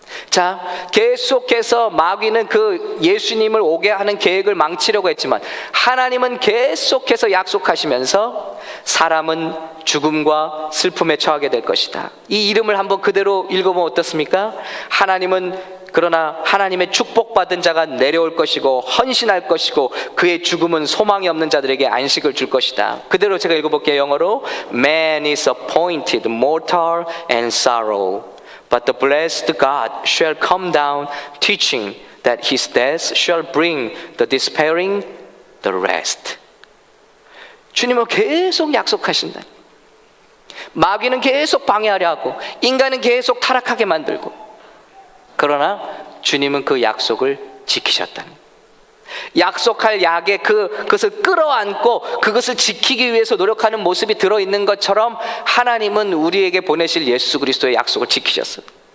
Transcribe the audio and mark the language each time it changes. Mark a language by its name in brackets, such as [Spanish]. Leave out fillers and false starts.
[Korean] 자, 계속해서 마귀는 그 예수님을 오게 하는 계획을 망치려고 했지만 하나님은 계속해서 약속하시면서 사람은 죽음과 슬픔에 처하게 될 것이다. 이 이름을 한번 그대로 읽어보면 어떻습니까? 그러나 하나님의 축복받은 자가 내려올 것이고 헌신할 것이고 그의 죽음은 소망이 없는 자들에게 안식을 줄 것이다. 그대로 제가 읽어볼게요. 영어로 [English] Man is appointed mortal and sorrow, but the blessed God shall come down, teaching that his death shall bring the despairing the rest. [Korean] 주님은 계속 약속하신다. 마귀는 계속 방해하려 하고 인간은 계속 타락하게 만들고, 그러나 주님은 그 약속을 지키셨다는, 약속할 약에 그것을 끌어안고 그것을 지키기 위해서 노력하는 모습이 들어있는 것처럼 하나님은 우리에게 보내실 예수 그리스도의 약속을 지키셨어요.